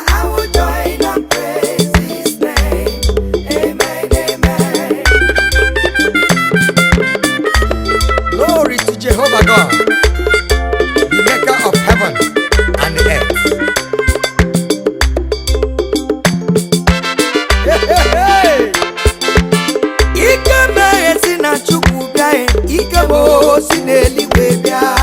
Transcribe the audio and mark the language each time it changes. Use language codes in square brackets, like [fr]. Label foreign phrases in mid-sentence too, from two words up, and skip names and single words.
[en] I will join and praise his name. Amen, amen. Glory to Jehovah God, the maker of heaven and earth. [ig] Hey, hey, hey. Ike m e si na Chukwu bịa, e. Ike m o si n'eluigwe bịa.